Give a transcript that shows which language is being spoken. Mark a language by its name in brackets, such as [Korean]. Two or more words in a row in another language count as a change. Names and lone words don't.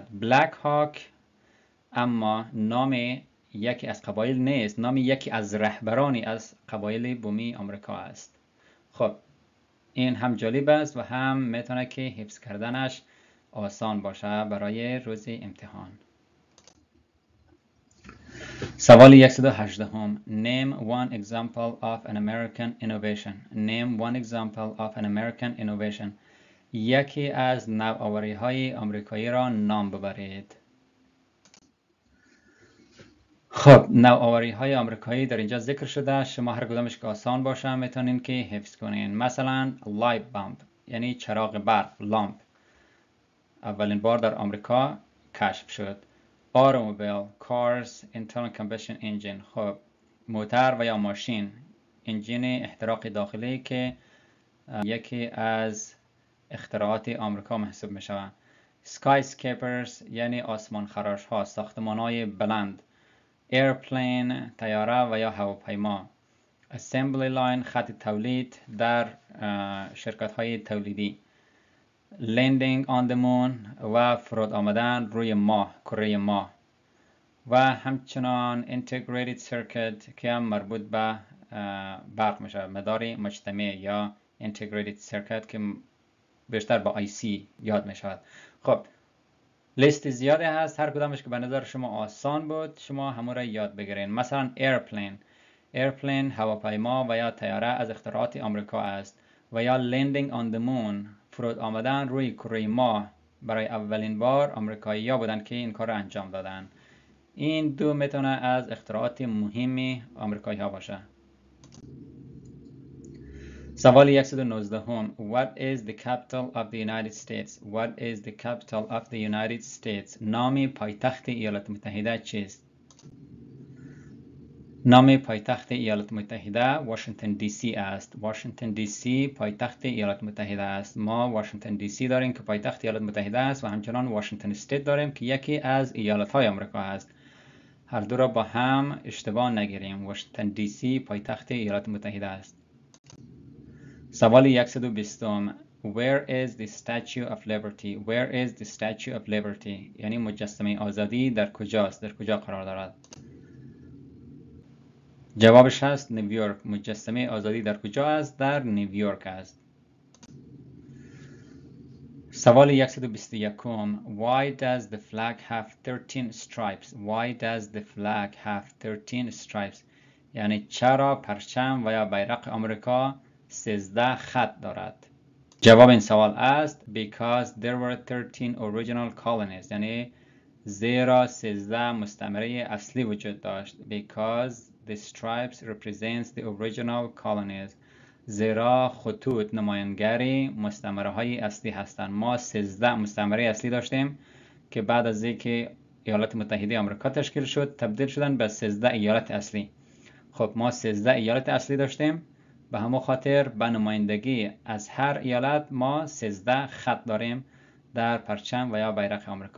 [Persian] بلک هاک اما نام یکی از قبایل نیست، نام یکی از رهبرانی از قبایل بومی آمریکا است. خب این هم جالب است و هم میتونه که حفظ کردنش آسان باشه برای روز امتحان. سوال 118. [English] Name one example of an American innovation. Name one example of an American innovation. [Persian] یکی از نوآوری های آمریکایی را نام ببرید. خب نوآوری های آمریکایی در اینجا ذکر شده، شما هر کدامش که آسان باشه میتونین که حفظ کنین. مثلا [English] light bulb [Persian] یعنی چراغ برق، لامپ، اولین بار در آمریکا کشف شد. [English] automobile، cars، internal combustion engine، [Persian] خب موتر و یا ماشین، انجین احتراق داخلی که یکی از اختراعات آمریکا محسوب می شود. skyscrapers یعنی آسمان خراش ها، ساختمان های بلند. airplane طیاره و یا هواپیما. [English] assembly line [Persian] خط تولید در شرکت های تولیدی. [English] landing on the moon [Persian] و فرود آمدن روی ماه، کره ماه. و همچنان [English] integrated circuit [Persian] که هم مربوط به برق میشه، مدار مجتمع یا [English] integrated circuit [Persian] که بیشتر با IC یاد میشود. خب لیست زیاده هست، هر کدامش که به نظر شما آسان بود شما همون را یاد بگیرین. مثلا airplane هواپیما و یا طیاره از اختراعات آمریکا است. و یا [English] landing on the moon [Persian] فرود آمدن روی کره ماه، برای اولین بار آمریکایی‌ها بودن که این کار را انجام دادن. این دو میتونه از اختراعات مهمی آمریکایی ها باشه. سوال 119. [English] What is the capital of the United States? What is the capital of the United States? [Persian] نام پایتخت ایالات متحده چیست؟ نام پایتخت ایالات متحده واشنگتن دی سی است. واشنگتن دی سی پایتخت ایالات متحده است. ما واشنگتن دی سی داریم که پایتخت ایالات متحده است و همچنان واشنگتن استیت داریم که یکی از ایالات های آمریکا است. هر دو را با هم اشتباه نگیریم. واشنگتن دی سی پایتخت ایالات متحده است. سوال 120. [English] Where is the Statue of Liberty? Where is the Statue of Liberty? [Persian] یعنی مجسمه آزادی در کجاست؟ در کجا قرار دارد؟ جوابش هست نیویورک. مجسمه آزادی در کجا است؟ در نیویورک است. سوال 121. [English] Why does the flag have 13 stripes? Why does the flag have 13 stripes? [Persian] یعنی چرا پرچم و یا بیرق آمریکا 13 خط دارد؟ جواب این سوال است [English] because there were 13 original colonies. [Persian] یعنی زیرا 13 مستعمره اصلی وجود داشت. [English] Because the stripes represents the original colonies. [Persian] زیرا خطوط نمایانگری مستعمره های اصلی هستند. ما 13 مستعمره اصلی داشتیم که بعد از اینکه ایالات متحده آمریکا تشکیل شد تبدیل شدن به 13 ایالت اصلی. خب ما 13 ایالت اصلی داشتیم، به همون خاطر به نمایندگی از هر ایالت ما 13 خط داریم در پرچم و یا بیرق آمریکا.